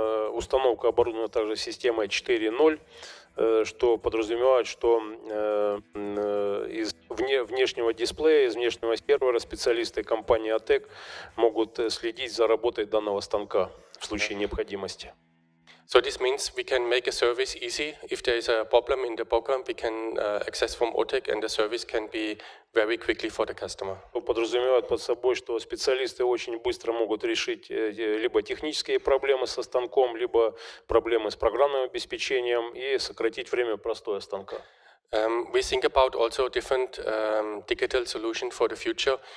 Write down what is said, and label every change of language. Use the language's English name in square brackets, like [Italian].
[Russian] Установка оборудована также системой 4.0, что подразумевает, что из внешнего дисплея, из внешнего сервера специалисты компании OTEC могут следить за работой данного станка в случае необходимости. [English] So this means we can make a service easy. If there is a problem in the program, we can access from OTEC, and the service can be very quickly for the customer. [Russian] Подразумевает под собой, что специалисты очень быстро могут решить либо технические проблемы со станком, либо проблемы с программным обеспечением и сократить время простоя станка. [English] We think about also different digital solutions for the future.